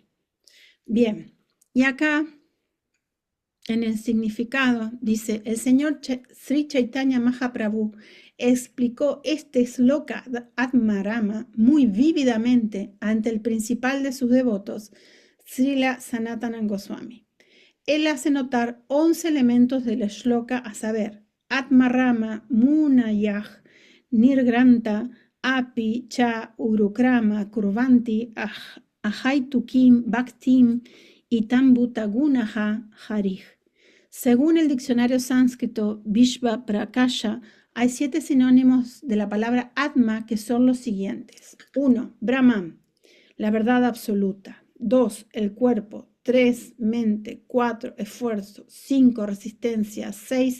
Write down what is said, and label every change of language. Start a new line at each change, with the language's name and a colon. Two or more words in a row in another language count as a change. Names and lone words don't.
Spanish: Bien, y acá en el significado dice: el señor Sri Chaitanya Mahaprabhu explicó este sloka Atmarama muy vívidamente ante el principal de sus devotos, Srila Sanatana Goswami. Él hace notar 11 elementos del shloka, a saber:
Sanskrit: Atmarama, Munayah, Nirgranta, Api, Cha, Urukrama, Kurvanti, Ahaitukim, Bhaktim y Tambutagunaha Harij.
Spanish: Según el diccionario sánscrito Vishva Prakasha, hay 7 sinónimos de la palabra Atma que son los siguientes. 1. Brahman, la verdad absoluta. 2. El cuerpo. 3. Mente. 4. Esfuerzo. 5. Resistencia. 6.